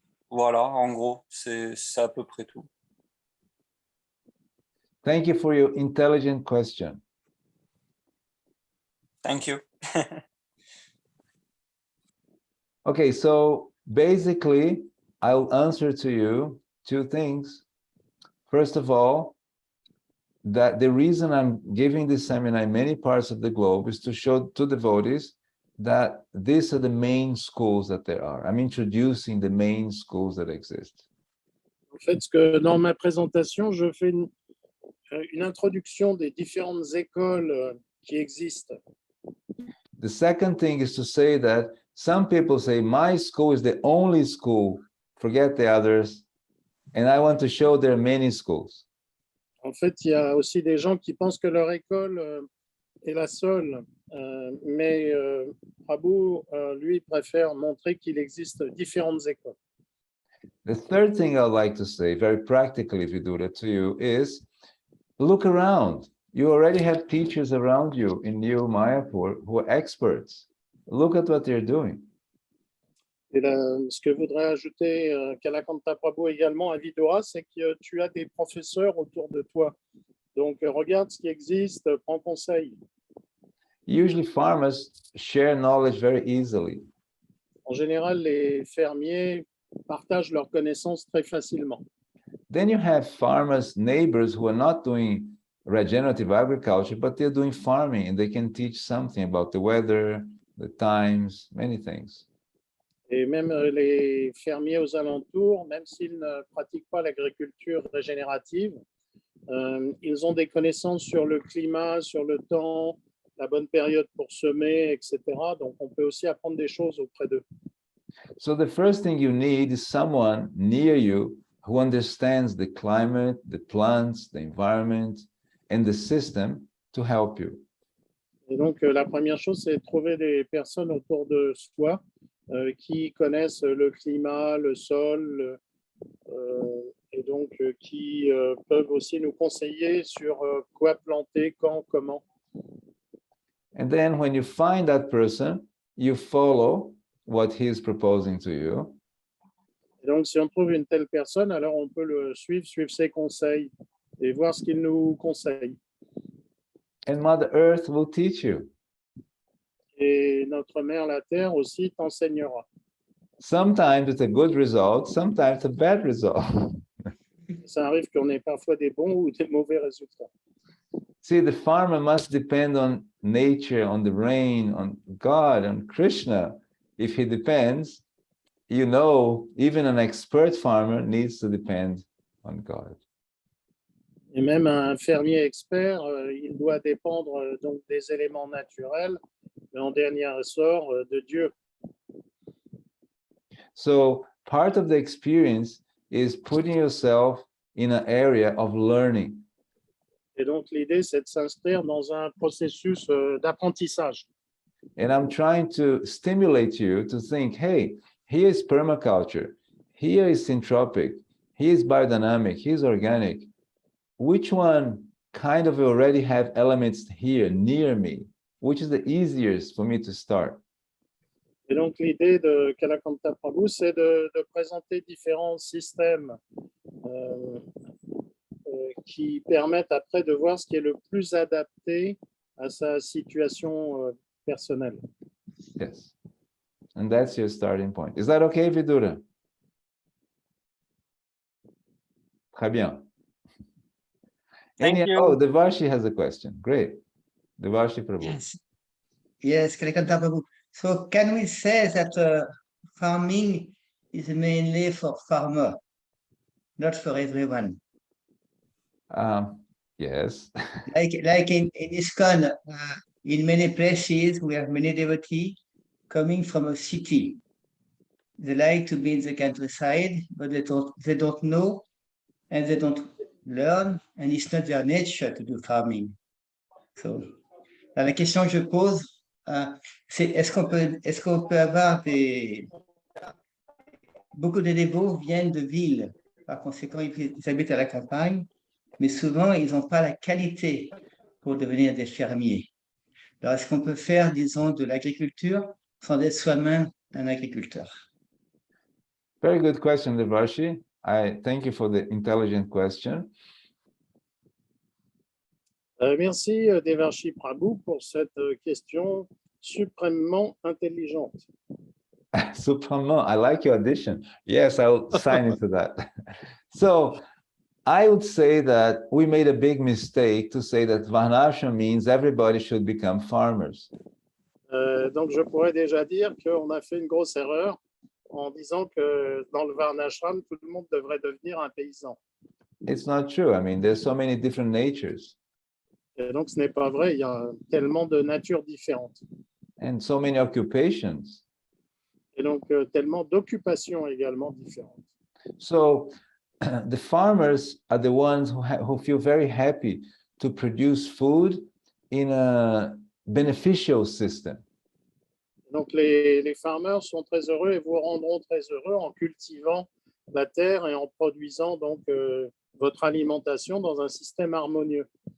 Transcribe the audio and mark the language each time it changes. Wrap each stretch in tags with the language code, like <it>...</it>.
<fr>Voilà, en gros, c'est à peu près tout.</fr> <en>Thank you for your intelligent question. Thank you. Okay, so basically, I'll answer to you two things. First of all, that the reason I'm giving this seminar in many parts of the globe is to show to devotees that these are the main schools that there are. I'm introducing the main schools that exist.</en> <fr>En fait, ce que dans ma présentation, je fais une introduction des différentes écoles qui existent.</fr> <en>The second thing is to say that some people say, my school is the only school, forget the others, and I want to show there are many schools.</en> <fr>En fait, il y a aussi des gens qui pensent que leur école est la seule, mais Prabhu, lui, préfère montrer qu'il existe différentes écoles.</fr> <en>The third thing I'd like to say, very practically, if you do that to you, is look around. You already have teachers around you in New Mayapur who are experts. Look at what they're doing.</en> <fr>Et là, ce que voudrait ajouter Kalakantha Prabhu également à Vidura, c'est que tu as des professeurs autour de toi. Donc, regarde ce qui existe, prends conseil.</fr> <en>Usually farmers share knowledge very easily.</en> <fr>En général, les fermiers partagent leurs connaissances très facilement.</fr> <en>Then you have farmers, neighbors who are not doing regenerative agriculture, but they're doing farming and they can teach something about the weather, the times, many things.</en> <fr>Et même les fermiers aux alentours, même s'ils ne pratiquent pas l'agriculture régénérative, ils ont des connaissances sur le climat, sur le temps, la bonne période pour semer, etc. Donc, on peut aussi apprendre des choses auprès d'eux.</fr> <en>So the first thing you need is someone near you who understands the climate, the plants, the environment, and the system to help you.</en> <fr>Et donc, la première chose, c'est de trouver des personnes autour de soi qui connaissent le climat, le sol, et donc qui peuvent aussi nous conseiller sur quoi planter, quand, comment.</fr> <en>And then when you find that person, you follow what he is proposing to you.</en> <fr>Et donc, si on trouve une telle personne, alors on peut le suivre ses conseils et voir ce qu'il nous conseille.</fr> <en>And Mother Earth will teach you.</en> <fr>Et notre mère, la Terre, aussi t'enseignera.</fr> <en>Sometimes it's a good result, sometimes a bad result.</en> <fr>Ça arrive qu'on ait parfois des bons ou des mauvais résultats.</fr> <en>See, the farmer must depend on nature, on the rain, on God, on Krishna. If he depends, you know, even an expert farmer needs to depend on God.</en> <fr>Et même un fermier expert, il doit dépendre donc des éléments naturels, mais en dernier ressort de Dieu.</fr> <en>So part of the experience is putting yourself in an area of learning.</en> <fr>Et donc l'idée, c'est de s'inscrire dans un processus d'apprentissage.</fr> <en>And I'm trying to stimulate you to think, hey, here is permaculture, here is syntropic, here is biodynamic, here is organic. Which one kind of already have elements here near me? Which is the easiest for me to start?</en> <fr>Et donc l'idée de Kalakantha Prabhu, c'est de présenter différents systèmes qui permettent après de voir ce qui est le plus adapté à sa situation personnelle.</fr> <en>Yes. And that's your starting point. Is that okay, Vidura?</en> <fr>Très bien.</fr> <en>Thank you. Oh, Devashi has a question. Great. Devashi Prabhu. Yes. Yes, Kalakantha Prabhu. So can we say that farming is mainly for farmer, not for everyone? Yes. Like in ISKCON, in many places, we have many devotees coming from a city. They like to be in the countryside, but they don't know and they don't learn, and it's not their nature to do farming.</en> <fr>So, la question que je pose, c'est est-ce qu'on peut avoir beaucoup de dévots viennent de villes, par conséquent ils habitent à la campagne, mais souvent ils n'ont pas la qualité pour devenir des fermiers. Alors est-ce qu'on peut faire, disons, de l'agriculture sans être soi-même un agriculteur?</fr> <en>Very good question, Devashi. I thank you for the intelligent question.</en> <fr>Merci Devashi Prabhu pour cette question suprêmement intelligente. Supremement,</fr> <en>I like your addition. Yes, I'll sign into that. So I would say that we made a big mistake to say that Varnashram means everybody should become farmers.</en> <fr>Donc je pourrais déjà dire qu'on a fait une grosse erreur en disant que dans le Varnashram, tout le monde devrait devenir un paysan.</fr> <en>It's not true. I mean, there's so many different natures.</en> <fr>Et donc ce n'est pas vrai, il y a tellement de natures différentes.</fr> <en>And so many occupations.</en> <fr>Et donc tellement d'occupations également différentes.</fr> <en>So the farmers are the ones who feel very happy to produce food in a beneficial system.</en> <fr>Donc les farmers sont très heureux et vous rendront très heureux en cultivant la terre et en produisant donc votre alimentation dans un système harmonieux.</fr>